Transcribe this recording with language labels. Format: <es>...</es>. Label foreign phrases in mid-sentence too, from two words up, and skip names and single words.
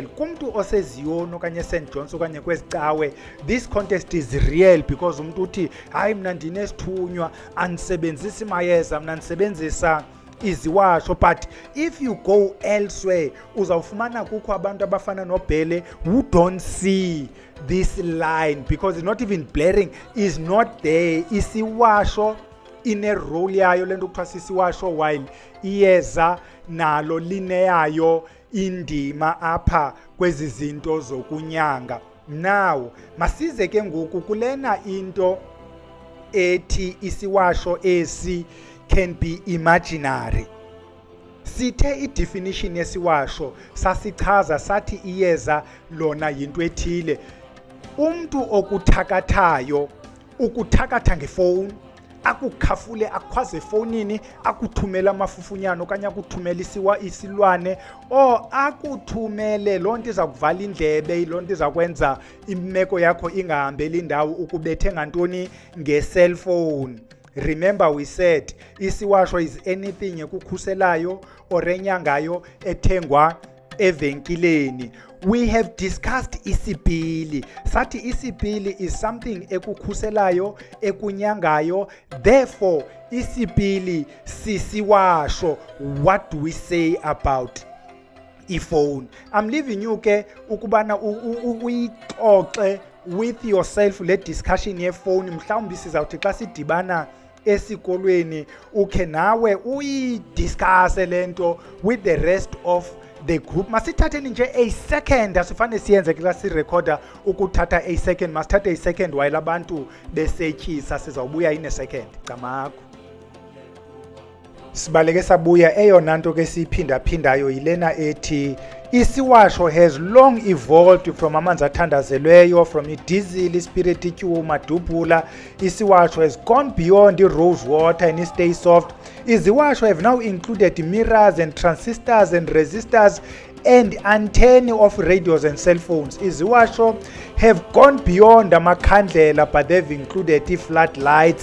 <xh>Kumntu oseZion okanye St John's okanye kwezicawe,</xh> <en>this contest is real because</en> <xh>umntu uthi hayi mna ndinesithunywa andisebenzisi mayeza, mna ndisebenzisa iziwasho.</xh> <en>But if you go elsewhere</en> <xh>uzawufumana kukho abantu abafana noBhele</xh> <en>who don't see this line because it's not even blaring, is not there.</en> <xh>Isiwasho ine role yayo lento kuthiwa sisiwasho, while Iyeza nalo lineyayo indima apha kwezi zinto zokunyanga. Now masize ke ngoku kulena into ethi isiwasho esi</xh> <en>can be imaginary.</en> <xh>Sithe i-definition yesiwasho sasichaza sathi iyeza lona yinto ethile. Umntu okuthakathayo ukuthakatha ngefowuni, akukhafule akhwaze efowunini, akuthumela amafufunyana okanye akuthumela isilwane, or akuthumele loo nto iza kuvala indlebe, loo nto iza kwenza imeko yakho ingahambeli indawo, ukubethe ngantoni nge-cellphone.</xh> <en>Remember we said isiwasho is anything ekukhuselayo or</en> <xh>enyangayo ethengwa evenkileni.</xh> <en>we have discussed isipili.</en> <xh>Sathi isipili</xh> <en>is something</en> <xh>ekukhuselayo, ekunyangayo. Therefore, isipili sisiwasho.</xh> <en>What do we say about iphone? I'm leaving you</en> <xh>ke ukubana uyixoxe</xh> <en>with yourself le discussion yephone.</en> <xh>Mhlawumbi sizawuthi xa sidibana esikolweni ukhe nawe uyidiscuss lento</xh> <en>with the rest of the group.</en> <xh>Masithatheni nje</xh> <en>a second,</en> <xh>asifane siyenze ke xa sirecorda ukuthatha a second.</xh> <en>Masithathe a second while</en> <xh>abantu besetyisa, sizawubuya</xh> <en>in a second.</en> <xh>Camakho. Sibaleke sabuya. Eyona nto ke siyiphinda-phindayo yilena ethi Isiwasho</xh> <en>has long evolved from</en> <xh>amanzi athandazelweyo, from idizili, ispirit, ityuma, dubhula.</xh> <en>Isiwasho has gone beyond rose water and stay soft. Isiwasho have now included mirrors and transistors and resistors and antennae of radios and cell phones. Isiwasho have gone beyond amakhandlela, but they've included floodlights.</en>